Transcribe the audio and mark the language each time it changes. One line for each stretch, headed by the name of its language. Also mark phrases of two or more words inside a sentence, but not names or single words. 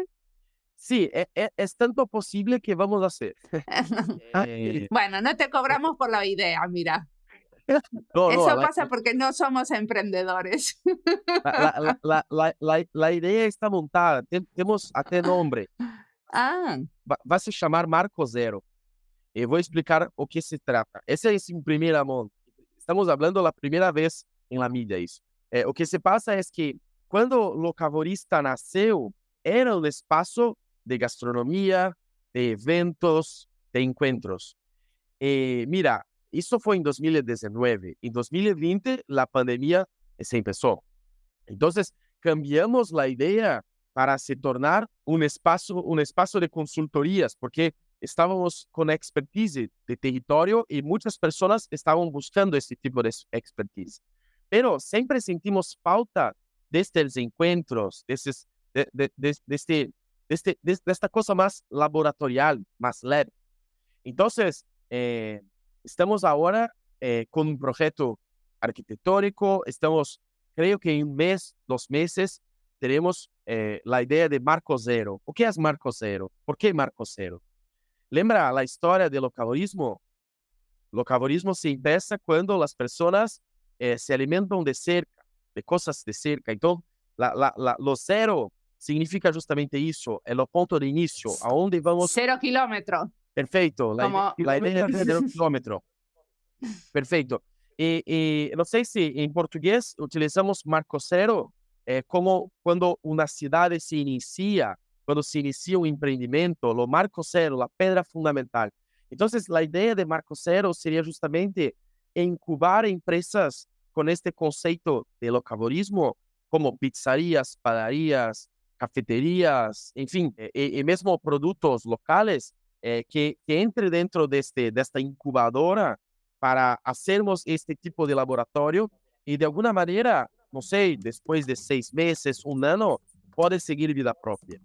Spanish: Sí, es tanto posible que vamos a hacer. Bueno, no te cobramos por la idea, mira. No, Eso no, pasa porque no somos emprendedores. la idea está montada, tenemos até nombre, Ah, va a
Portuguese: se chamar
Spanish: Marco Zero. Y voy a explicar
Portuguese: o que
Spanish: se trata. Ese es en primera mano. Estamos hablando la primera vez en la
Portuguese: mídia isso. O que
Spanish: se pasa es que cuando Locaborista nasceu, era un espacio de gastronomía, de eventos, de encuentros. Mira,
Portuguese: isso foi em 2019.
Spanish: Em 2020, la pandemia se empezó. Entonces, cambiamos la idea para
Portuguese: se tornar
Spanish: un espacio de consultorías, porque estábamos con expertise de territorio y muchas personas estaban buscando ese tipo de expertise. Pero siempre sentimos falta de estos encuentros, de esta cosa más laboratorial, más leve. Entonces, estamos ahora con un proyecto arquitectónico, creo que en un mes, 2 meses, tenemos la idea de Marco Zero.
Portuguese: O que é Marco Zero? Por que Marco Zero? Lembra a história do locaborismo? Locaborismo se empieza quando as pessoas se alimentam de cerca, de coisas de cerca. Então, lo zero significa justamente isso, é o ponto de início, aonde vamos...
Spanish: 0 kilómetros.
Portuguese: Perfeito,
Spanish: Como... la idea de 0 kilómetro.
Portuguese: Perfeito. E não sei se em português utilizamos Marco Zero como quando uma cidade se inicia, quando se inicia um empreendimento, o Marco Zero, a pedra fundamental. Então, a ideia de Marco Zero seria justamente incubar empresas com este conceito de locaborismo, como pizzarias, padarias, cafeterias, enfim, e mesmo produtos locais, que entre dentro desta incubadora para hacermos este tipo de laboratório e, de alguma maneira, não sei, depois de 6 meses, 1 ano, pode seguir vida própria.